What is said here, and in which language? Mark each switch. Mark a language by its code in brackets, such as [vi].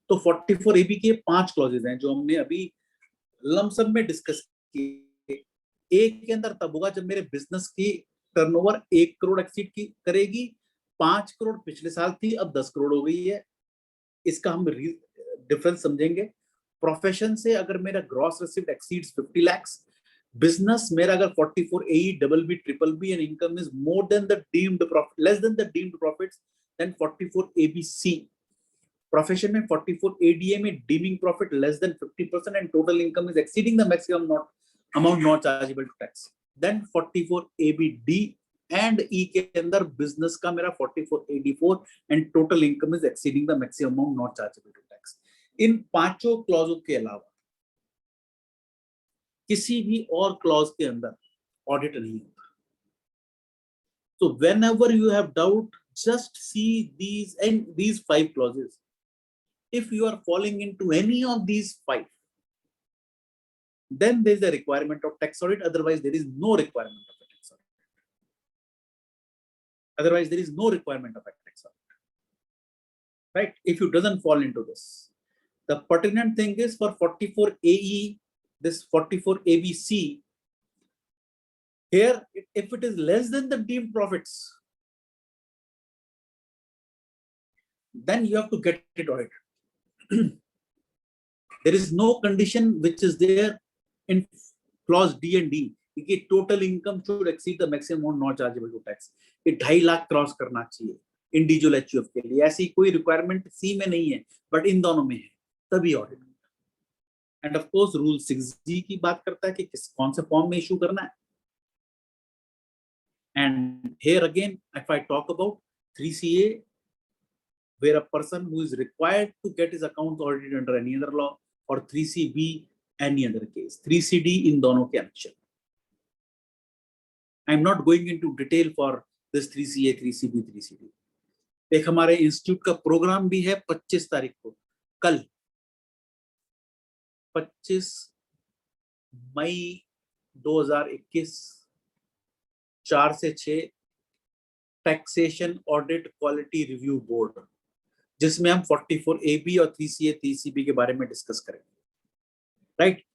[hi] तो 44AB के 5 clauses हैं जो हमने अभी लमसम में डिस्कस किए। एक के अंदर तब होगा जब मेरे बिजनेस की टर्नओवर 1 करोड़ एक्सीड की करेगी, 5 करोड़ पिछले साल थी, अब 10 करोड़ हो गई है। इसका हम डिफरेंस समझेंगे। प्रोफेशन से अगर मेरा [en] gross received exceeds 50 lakhs, [hi] business मेरा अगर [en] 44AE, BB, BBB and income is more than the deemed profit, less than the deemed profits, then 44ABC. [hi] Profession में 44ADA में [en] deeming profit less than 50% and total income is exceeding the maximum amount not chargeable to tax, then 44ABD [hi] and ई के अंदर business का मेरा 4484 [en] And total income is exceeding the maximum amount not chargeable to tax. [hi] इन 5 क्लॉजों के अलावा किसी भी और clause के अंदर ऑडिट नहीं होता। [en] So whenever you have doubt, just see these 5 clauses. If you are falling into any of these 5, then there is a requirement of tax audit. Otherwise, there is no requirement of a tax audit. Otherwise, there is no requirement of a tax audit. Right? If you doesn't fall into this, the pertinent thing is for 44AE, this 44ABC. Here, if it is less than the deemed profits, then you have to get it audited. There is no condition which is there in clause D and D कि total income should exceed the maximum amount not chargeable to tax. [hi] ये 2.5 lakh cross करना चाहिए individual HUF के लिए। ऐसी कोई requirement सी में नहीं है, बट इन दोनों में है, तभी audit. End of course rule 6G की बात करता है कि कौन से फॉर्म में इशू करना है। [en] And here again, if I talk about 3CA, where a person who is required to get his accounts audited under any other law, or 3CB, any other case, 3CD in [hi] दोनों के अक्षर। [en] I'm not going into detail for this 3CA, 3CB, 3CD. [hi] एक हमारे institute का programme भी है 25 तारीख को, कल 25 मई 2021 4 से 6 taxation audit quality review board, जिसमें हम 44AB और 3CA 3CB के बारे में डिस्कस करेंगे। राइट?